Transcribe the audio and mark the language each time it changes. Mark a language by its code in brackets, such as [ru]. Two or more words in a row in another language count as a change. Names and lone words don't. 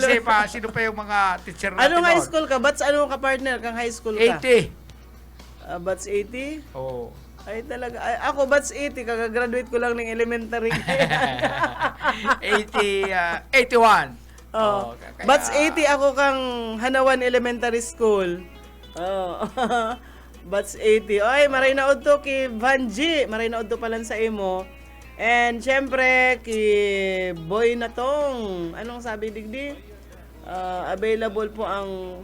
[tl] Sino pa yung mga teacher natin Anong high doon? school ka? Bats ano ka partner? Kang [en] high school [tl] ka? 80. Bats 80? Oo. Ay talaga. Ay, ako bats 80. Kagagraduate ko lang ng elementary. 81. Oh. Kaya- Bats 80 ako kang Hanawan Elementary School. Oh. Bats 80. [bik] Oy, maray na udto kay Vanji. Maray na udto palan sa imo. [tl] And syempre kay Boy na tong. Anong sabi digdi? Available po ang